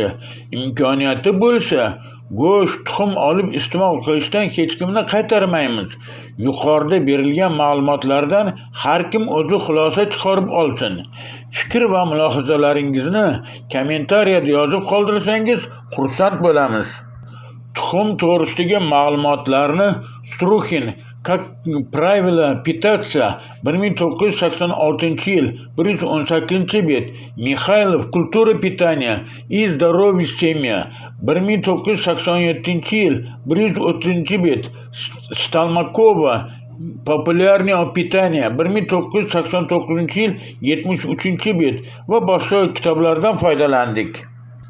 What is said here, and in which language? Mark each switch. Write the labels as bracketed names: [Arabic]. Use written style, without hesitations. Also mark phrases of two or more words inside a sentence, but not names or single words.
[Uzbek] Imkoniyati bo'lsa, go'sht, tuxum olib iste'mol qilishdan hech kimni qaytarmaymiz. Yuqorida berilgan ma'lumotlardan har kim o'zi xulosa chiqarib olsin. Fikr va mulohazalaringizni kommentariyada yozib qoldirsangiz xursand bo'lamiz. Tuxum to'g'risidagi ma'lumotlarni Struxin Как правило питаться 1986 yil 118-bet, Mikhailov Kultura питания и здоровье семья 1987 yil 130-bet, Stalmakova Популярное питание 1989 yil 73-bet va boshqa kitoblardan foydalandik.